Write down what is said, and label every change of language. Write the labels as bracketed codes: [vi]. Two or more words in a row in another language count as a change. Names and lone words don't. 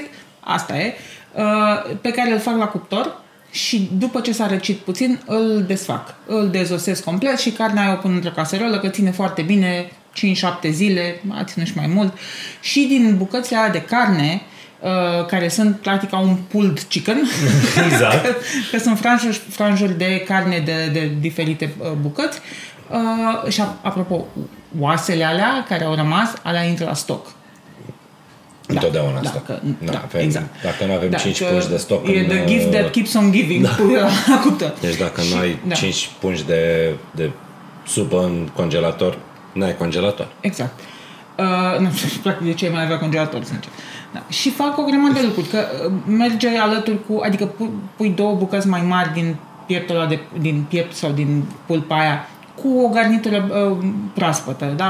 [ro] Asta e. Pe care îl fac la cuptor. Și după ce s-a răcit puțin, îl desfac. Îl dezosesc complet și carnea aia o pun într-o caserolă, că ține foarte bine, 5-7 zile, a ținut și mai mult. Și din bucățile alea de carne, care sunt practic un [en] pulled chicken, [ro] exact. că sunt franjuri de carne de diferite bucăți. Și apropo, oasele alea care au rămas, alea intră la stoc. Întotdeauna asta. Exact. Dacă nu avem 5 pungi de stoc. [en] E the gift that keeps on giving. [ro] Deci dacă nu ai 5 pungi de supă în congelator, n-ai congelator. Exact. Nu știu, practic de ce mai avea congelator, sincer. Da. Și fac o grămadă de lucruri, că merge alături cu, adică pui 2 bucăți mai mari din pieptul ăla din piept sau din pulpa aia, cu o garnitură proaspătă, da?